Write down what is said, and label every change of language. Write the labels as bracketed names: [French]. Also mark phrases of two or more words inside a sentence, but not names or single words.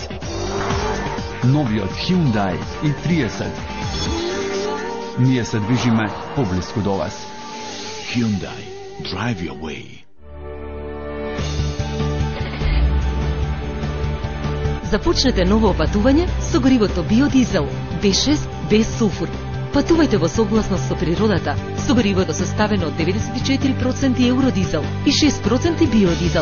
[Macedonian] Новиот Hyundai i30. Ние се движиме поблиску до вас. [English] Hyundai, drive your way. [Macedonian] Започнете ново патување со горивото биодизел B6 без сулфур. Патувајте во согласност со природата со горивото составено од 94% евродизел и 6% биодизел.